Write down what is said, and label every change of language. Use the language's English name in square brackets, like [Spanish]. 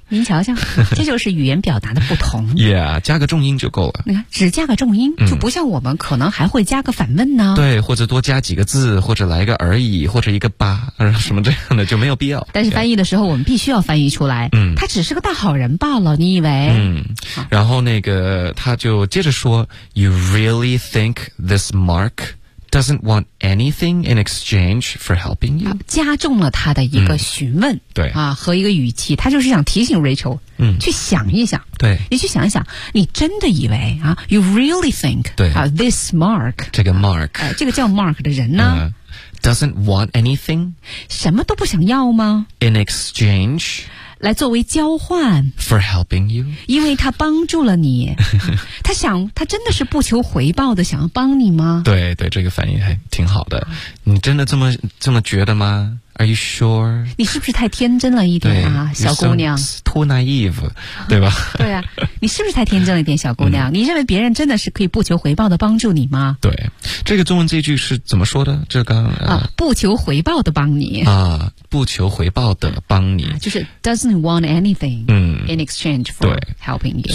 [Chinese] 您瞧瞧，这就是语言表达的不同。 yeah， 加个重音就够了。你看，只加个重音、嗯、就不像我们可能还会加个反问呢。对，或者多加几个字，或者来个而已，或者一个吧，什么这样的就没有必要。但是翻译的时候，我们必须要翻译出来。嗯，他只是个大好人罢了，你以为？嗯。然后那个他就接着说 [English] ，You really think this Mark doesn't want anything in exchange for helping you？、啊、 [Chinese] 加重了他的一个询问。嗯对啊，和一个语气，他就是想提醒 Rachel，嗯，去想一想，对，你去想一想，你真的以为啊 ， [English] You really think， [Chinese] 对 [English] 啊 ，This Mark， [Chinese] 这个 Mark，、这个叫 Mark 的人呢、 [English] ，doesn't want anything， [Chinese] 什么都不想要吗 [English] ？In exchange， [Chinese] 来作为交换 [English] ，for helping you， [Chinese] 因为他帮助了你，他想，他真的是不求回报的想要帮你吗？对对，这个反应还挺好的，你真的这么觉得吗？ [English] Are you sure? [Chinese] 你是不是太天真了一点啊，小姑娘 [English] ？Too naive, [Chinese] 对吧？对啊，你是不是太天真了一点，小姑娘、嗯？你认为别人真的是可以不求回报的帮助你吗？对，这个中文这句是怎么说的？这刚啊，不求回报的帮你啊，不求回报的帮你，就是 [English] doesn't want anything、in exchange for helping you。